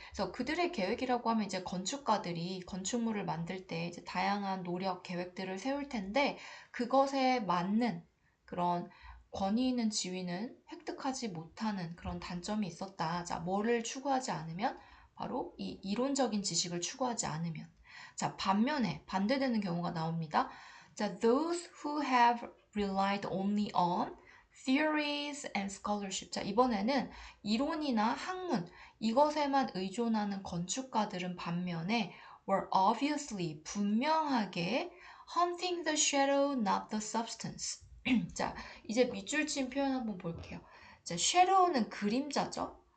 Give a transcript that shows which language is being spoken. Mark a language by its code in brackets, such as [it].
[ko] 그래서 그들의 계획이라고 하면 이제 건축가들이 건축물을 만들 때 이제 다양한 노력, 계획들을 세울 텐데 그것에 맞는 그런 권위 있는 지위는 획득하지 못하는 그런 단점이 있었다. 자, 뭐를 추구하지 않으면? 바로 이 이론적인 지식을 추구하지 않으면. 자, 반면에 반대되는 경우가 나옵니다. [en] 자, those who have relied only on theories and scholarship. [ko] 자, 이번에는 이론이나 학문, 이것에만 의존하는 건축가들은 반면에 [en] were obviously, [ko] 분명하게 [en] hunting the shadow, not the substance. [ko] 자, 이제 밑줄 친 표현 한번 볼게요. 자, shadow는 그림자죠.